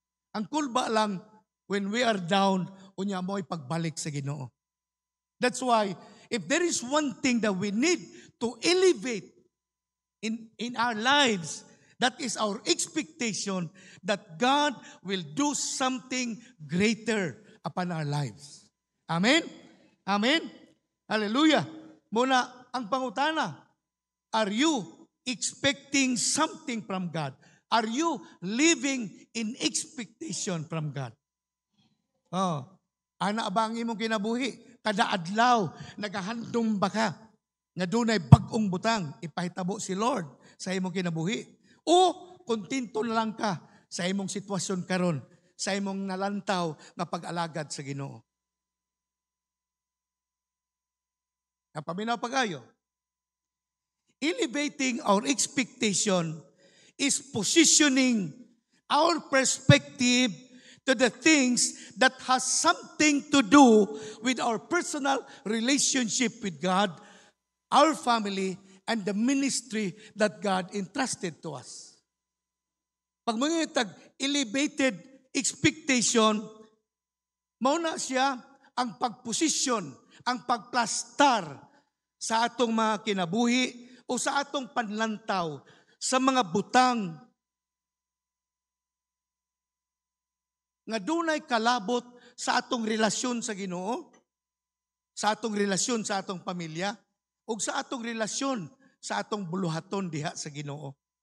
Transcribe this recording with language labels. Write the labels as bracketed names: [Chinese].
[Cebuano] Ang kulba lang [English] when we are down, [Cebuano] unya mo ay pagbalik sa Ginoo. [English] That's why, if there is one thing that we need to elevate in our lives, that is our expectation that God will do something greater upon our lives. Amen? Amen? Hallelujah. [Cebuano] Muna, ang pangutana, [English] are you expecting something from God? Are you living in expectation from God? [Cebuano] Ana ba ang imong kinabuhi? Kada adlaw, nagahandom ba ka? Nga dunay bag-ong butang, ipahitabo si Lord sa imong kinabuhi. O kontento na lang ka sa imong sitwasyon karon, sa imong nalantaw nga pag-alagad sa Ginoo. Napaminaw pagayo. [English] Elevating our expectation is positioning our perspective to the things that has something to do with our personal relationship with God, our family, and the ministry that God entrusted to us. [Cebuano] Pag mga elevated expectation, mauna siya ang pagposisyon, ang pagplastar sa atong mga kinabuhi o sa atong panlantaw sa mga butang nga dunay kalabot sa atong relasyon sa Ginoo, sa atong relasyon sa atong pamilya, o sa atong relasyon sa atong buluhaton diha sa Ginoo.